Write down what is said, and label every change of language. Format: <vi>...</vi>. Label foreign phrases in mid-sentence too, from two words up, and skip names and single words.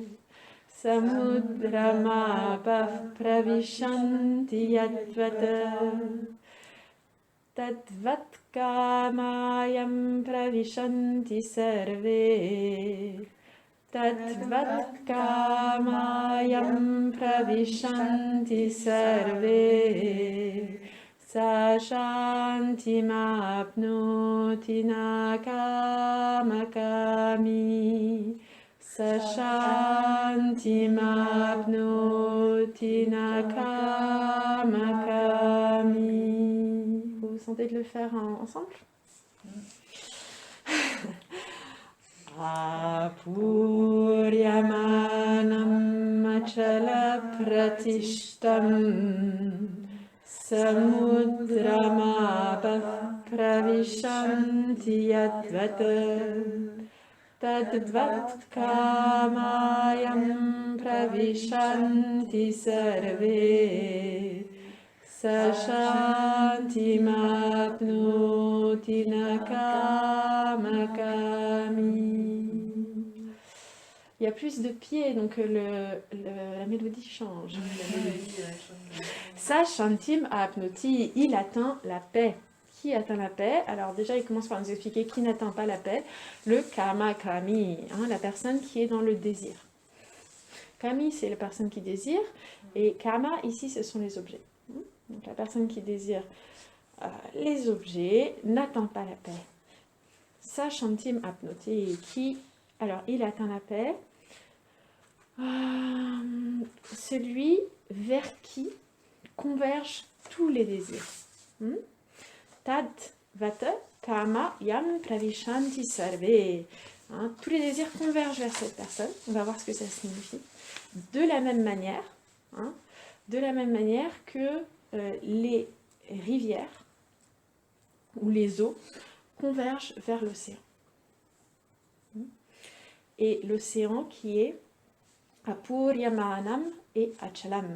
<sa>Samudramapah pravishanti yadvata Tadvat kamayam pravishanti sarve Tadvat kamayam pravishanti sarve Sa shantimapnoti nakamakami Sa shantimapnoti nakamakami.</sa> <fr>Vous sentez de le faire ensemble?</fr> <sa>Apuryamanam achala pratishtam Samudramapah pravishanti yadvata Tadvat kamayam pravishanti sarve Sa shantimapnoti nakamakami.</sa> <fr>Il y a plus de pieds, donc la mélodie change.</fr> <sa>Sa shantim apnoti,</sa> <fr>il atteint la paix. Qui atteint la paix? Alors déjà, il commence par nous expliquer qui n'atteint pas la paix. Le</fr> <sa>kama kami,</sa> <fr>la personne qui est dans le désir. Kami, c'est la personne qui désire, et kama, ici, ce sont les objets. Donc la personne qui désire les objets n'atteint pas la paix.</fr> <sa>Sa shantim apnoti,</sa> <fr>alors il atteint la paix. Celui vers qui convergent tous les désirs.</fr> <sa>Tad vata kama yam pravishanti sarve.</sa> <fr>Tous les désirs convergent vers cette personne. On va voir ce que ça signifie. De la même manière que les rivières ou les eaux convergent vers l'océan. Et l'océan qui est Apuryamanam et Achalam.</fr>